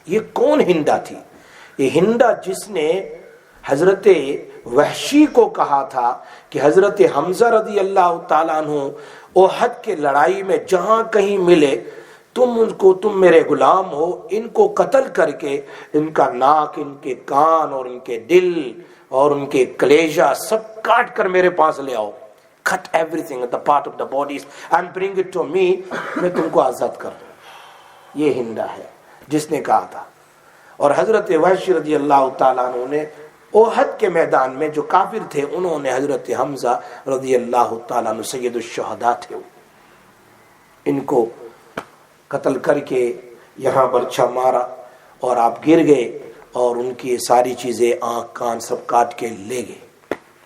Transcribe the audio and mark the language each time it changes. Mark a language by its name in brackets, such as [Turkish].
[Urdu] یہ کون ہندا تھی؟ یہ ہندا جس نے حضرت وحشی کو کہا تھا کہ حضرت حمزہ رضی اللہ تعالیٰ عنہ احد کے لڑائی میں جہاں کہیں ملے تم میرے غلام ہو، ان کو قتل کر کے ان کا ناک، ان کے کان اور ان کے دل اور ان کے کلیجہ سب کاٹ کر میرے پاس لے آؤ. [English] cut everything at the part of the bodies and bring it to me، [Urdu] میں تم کو آزاد کر دوں. یہ ہندا ہے جس نے کہا تھا. اور حضرت وحشی رضی اللہ تعالیٰ عنہ نے اوحد کے میدان میں جو کافر تھے انہوں نے حضرت حمزہ رضی اللہ تعالیٰ عنہ سید الشہداء تھے، ان کو قتل کر کے یہاں برچھا مارا اور آپ گر گئے اور ان کی ساری چیزیں آنکھ کان سب کاٹ کے لے گئے.